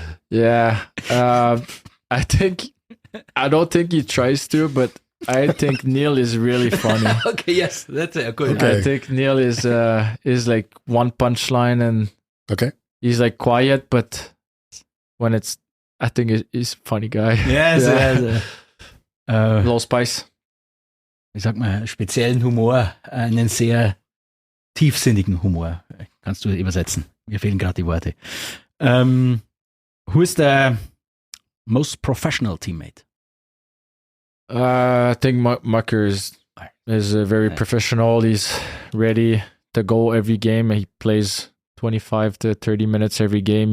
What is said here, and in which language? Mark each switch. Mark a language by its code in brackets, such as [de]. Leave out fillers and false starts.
[en] Yeah, I don't think he tries to, but I think Neil is really funny. Okay, yes, that's a good. Okay. I think Neil is like one punchline, and he's like quiet, but when I think he's a funny guy. Yes, yeah. Low Spice. [de] Ich sag mal, speziellen Humor, einen sehr tiefsinnigen Humor. Kannst du übersetzen? Mir fehlen gerade die Worte. [en] Who is the most professional teammate? I think Mucker is very professional. He's ready to go every game. He plays 25 to 30 minutes every game.